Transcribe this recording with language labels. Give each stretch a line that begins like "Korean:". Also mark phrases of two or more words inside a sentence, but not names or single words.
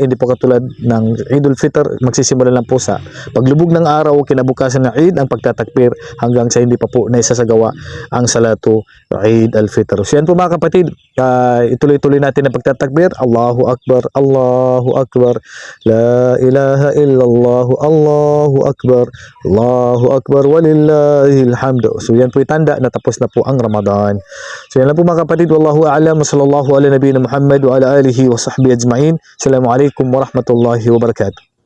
Filipino: Hindi po katulad ng Eidul Fitr, magsisimula lang po sa paglubog ng araw, kinabukasan ng Eid ang pagtatakbir hanggang sa hindi pa po naisasagawa ang salatu Eid al-Fitr. So yan po mga kapatid, ituloy-tuloy natin ang pagtatakbir.
Arabic: الله أكبر، الله أكبر، لا إله إلا الله، الله أكبر، الله أكبر، ولله الحمد.
Filipino: So yan po itanda na tapos na po ang Ramadan. So yan lang po mga kapatid.
Arabic: والله أعلم. صلى الله على نبينا محمد وعلى آله وصحبه أجمعين. السلام عليكم ورحمة الله وبركاته.